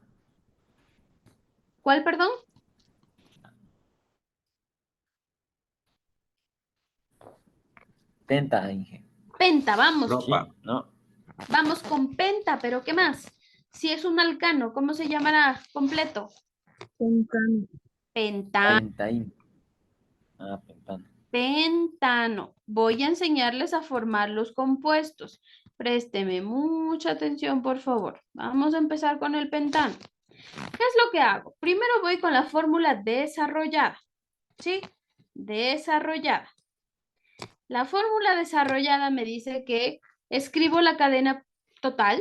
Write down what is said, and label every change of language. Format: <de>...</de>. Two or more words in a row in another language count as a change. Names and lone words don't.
<es>¿Cuál, perdón? Penta, Inge. Penta, vamos. Ropa, ¿no? Vamos con penta, pero ¿qué más? Si es un alcano, ¿cómo se llamará completo? Pentano. Pentano. Pentaín. Ah, pentano. Pentano. Voy a enseñarles a formar los compuestos. Présteme mucha atención, por favor. Vamos a empezar con el pentano. ¿Qué es lo que hago? Primero voy con la fórmula desarrollada. ¿Sí? Desarrollada. La fórmula desarrollada me dice que escribo la cadena total.</es>